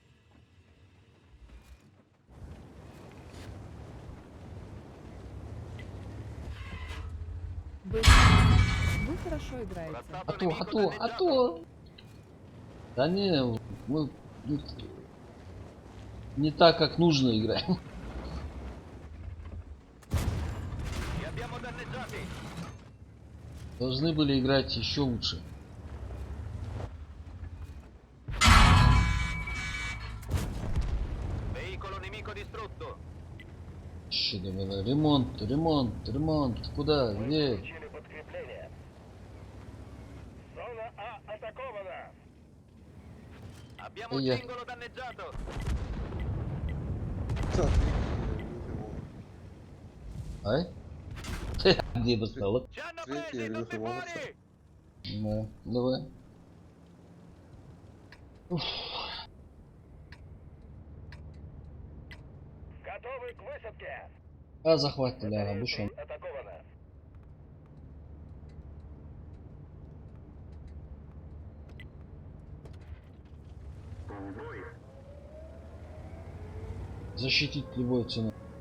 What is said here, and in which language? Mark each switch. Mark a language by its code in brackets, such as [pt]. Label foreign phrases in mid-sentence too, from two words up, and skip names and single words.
[ru] Вы хорошо играете. [it] Corazzato [ru] А то. Да не, мы не так, как нужно играем. [it] Li abbiamo danneggiati. [ru] Должны были играть еще лучше. [it] Veicolo nemico distrutto. [ru] Еще давай, ремонт. Куда? Где? Получили подкрепление. [it] Zona A attaccovana. Abbiamo un Via. cingolo danneggiato. [ru] Ай? Где достало? [it] Ci hanno [sl] Tretji [it] presi [sl] je bil [it] tutti [sl] Hrvat. [it] fuori. [ru] Ну, давай. Уф. А захватили, ага, бушон. Защитить любой ценой.